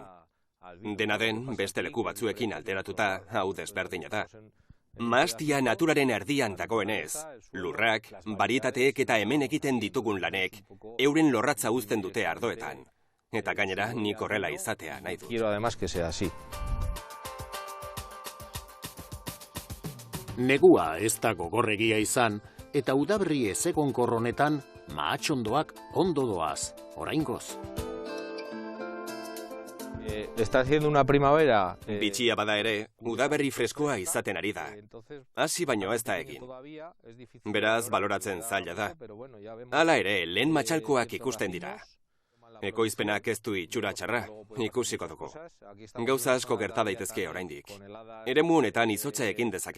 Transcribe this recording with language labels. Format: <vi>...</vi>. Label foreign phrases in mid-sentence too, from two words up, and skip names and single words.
<eu>Dena den, beste leku batzuekin alderatuta, hau desberdina da. Mahastia naturaren erdian dagoenez, lurrak, barietateek eta hemen egiten ditugun lanek, euren lorratza uzten dute ardoetan. Eta gainera, nik horrela izatea nahi dut.</eu> <es>Quiero además que sea así.</es> <eu>Negua ez da gogorregia izan, eta udaberri ezegonkor honetan mahatxondoak ondo doaz, oraingoz.</eu> <es>Está haciendo una primavera...</es> <eu>Bitxia bada ere, udaberri freskoa izaten ari da. Hasi baino ez da egin. Beraz, baloratzen zaila da. Hala ere, lehen matxalkoak ikusten dira. Ekoizpenak ez du itxura txarra, ikusiko dugu. Gauza asko gerta daitezke oraindik. Eremu honetan izotza egin dezake.</eu>